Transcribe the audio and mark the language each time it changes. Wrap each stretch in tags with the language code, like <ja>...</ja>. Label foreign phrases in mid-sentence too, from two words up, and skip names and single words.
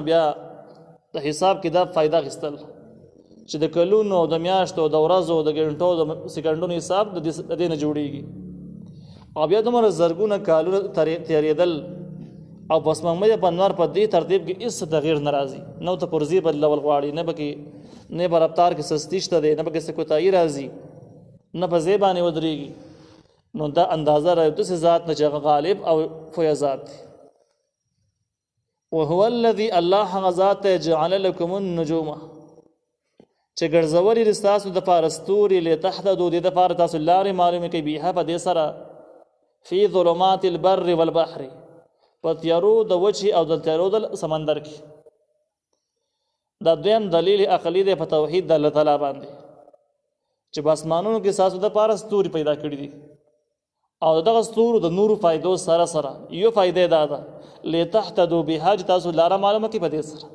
<ps>بیا د حساب کتاب فایده اخیستل چې د کلونو او د میاشتو او د ورځو او د غنټو او د سکندونو حساب د دې نه جوړیږي، او بیا دومره زرګونه کالونه تېرېدل او په سپوږمۍ په نور په دې ترتیب کې هېڅ تغییر نه راځي، نه ورته پرزې بدلول غواړي، نه پکې نه په رفتار کې سستي شته دی، نه پکې څه کوتاهي راځي، نه په ځای باندې ودرېږي. نو دا اندازه را داسې ذات نه چې هغه غالب او پوهه ذات دی.</ps> <ar>وهو الذي</ar> <ps>الله هغه ذات دی</ps> <ar>جعل لكم النجوم</ar> <ps>چې ګرځولي دي ستاسو دپاره ستوري لتهتدوا دې دپاره تاسو لارې معلومې کوي بها په دې سره</ps> <ar>فی ظلمات البر والبحر</ar> <ps>په تیارو د وچې او د تیارو د سمندر کې. دا دویم دلیل عقلي دی په توحید د الله تعالی باندې چې په اسمانونو کې ستاسو دپاره ستوري پیدا کړي دي، او دغه ستورو د نورو فایدو سره سره یو فایده دا ده</ps> <ar>لتهتدوا بها</ar> <ps>چې تاسو لاره معلومه کړي په دې سره.</ps>